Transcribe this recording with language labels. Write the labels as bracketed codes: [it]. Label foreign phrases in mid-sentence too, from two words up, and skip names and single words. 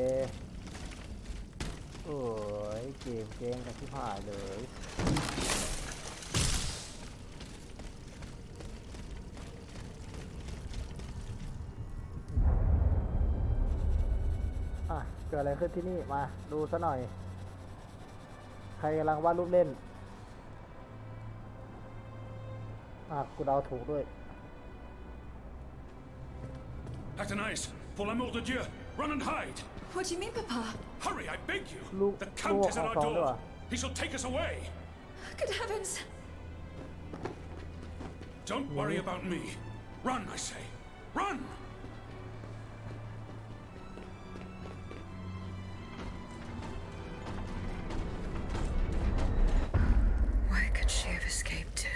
[th] เกมกันที่ผ่านเลยเกิดอะไรขึ้นที่นี่มาดูซะหน่อยใครกำลังวาดรูปเล่นกูเดาถูกด้วย [fr] Athénaïs, pour l'amour de Dieu, [en] run and hide! What do you mean, Papa? Hurry, I beg you! The Count is at our door! He shall take us away! Good heavens! Don't worry about me. Run, I say. Run! Where could she have escaped to?